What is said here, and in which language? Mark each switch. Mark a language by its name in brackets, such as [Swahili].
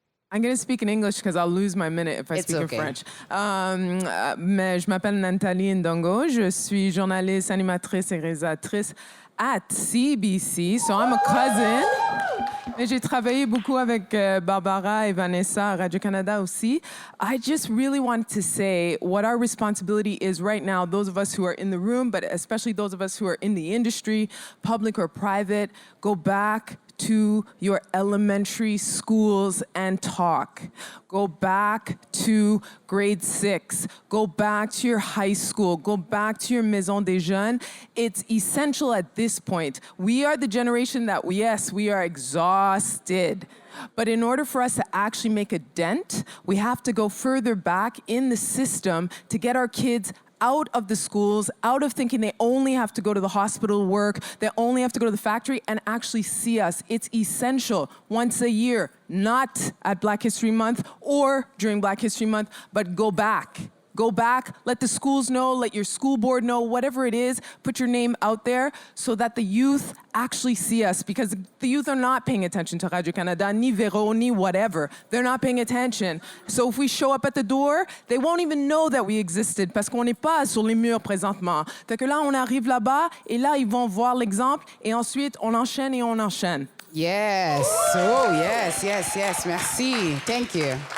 [English] I'm going to speak in English because I'll lose my minute if I It's speak okay. in French. [French] Mais je m'appelle Nathalie Ndongo. Je suis journaliste, animatrice et réalisatrice [English] at CBC. So I'm a cousin. [French] Et j'ai travaillé beaucoup avec Barbara et Vanessa à Radio-Canada aussi. [English] I just really wanted to say what our responsibility is right now, those of us who are in the room, but especially those of us who are in the industry, public or private, go back to your elementary schools and talk. Go back to grade 6. Go back to your high school. Go back to your Maison des Jeunes. It's essential at this point. We are the generation that, yes, we are exhausted. But in order for us to actually make a dent, we have to go further back in the system to get our kids out of the schools, out of thinking they only have to go to the hospital work, they only have to go to the factory, and actually see us. It's essential once a year, not at Black History Month or during Black History Month, but go back. Go back, let the schools know, let your school board know, whatever it is, put your name out there so that the youth actually see us, because the youth are not paying attention to Radio-Canada, [French] ni Véro, ni [English] whatever. They're not paying attention. So if we show up at the door, they won't even know that we existed [French] parce qu'on n'est pas sur les murs présentement. Fait que là, on arrive là-bas et là, ils vont voir l'exemple et ensuite, on enchaîne et on enchaîne. [English] Yes. Oh, yes. [French] Merci. [English] Thank you.